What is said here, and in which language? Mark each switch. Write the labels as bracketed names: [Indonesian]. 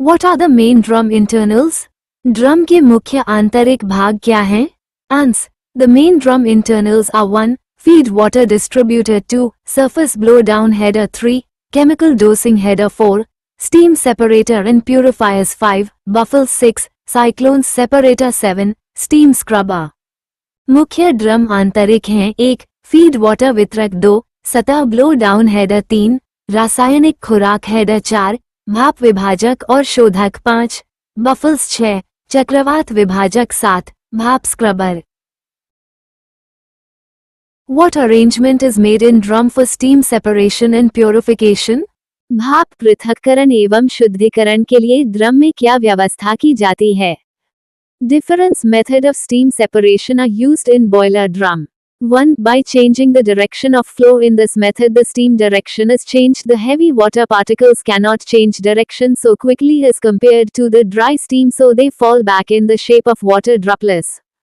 [English] What are the main drum internals? [Hindi] Drum के मुख्य आंतरिक भाग क्या हैं? [English] Ans. The main drum internals are 1. Feed water distributor 2. Surface blow down header 3. Chemical dosing header 4. Steam separator and purifiers 5. Buffles 6. Cyclones separator 7. Steam scrubber. [Hindi] मुख्य drum आंतरिक हैं [English] 1. [Hindi] Feed water वितरक 2. सतह ब्लो डाउन हेडर 3. रासायनिक खुराक header 4. भाप विभाजक और शोधक 5. बफल्स 6. चक्रवात विभाजक 7. भाप scrubber. [English] What arrangement is made in drum for steam separation and purification? [Hindi] भाप पृथक्करण एवं शुद्धिकरण के लिए ड्रम में क्या व्यवस्था की जाती है? [English] Different methods of steam separation are used in boiler drum. 1. By changing the direction of flow in this method the steam direction is changed. The heavy water particles cannot change direction so quickly as compared to the dry steam so they fall back in the shape of water droplets.